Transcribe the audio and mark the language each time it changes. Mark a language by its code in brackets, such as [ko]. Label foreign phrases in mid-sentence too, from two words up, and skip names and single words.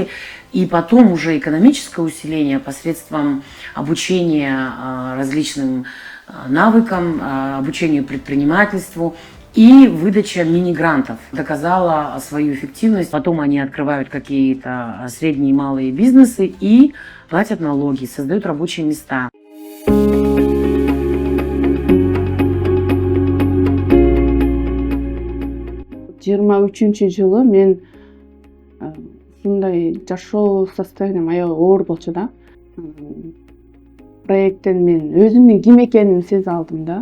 [ru] И потом уже экономическое усиление посредством обучения различным навыкам, обучению предпринимательству и выдача мини-грантов доказала свою эффективность. Потом они открывают какие-то средние и малые бизнесы и платят налоги, создают рабочие места. [ky] 23-жылы мен ушундай жашоо состоянием аябай оор болчу да. Проекттен мен өзүмдүн ким экенимди сезе алдым да.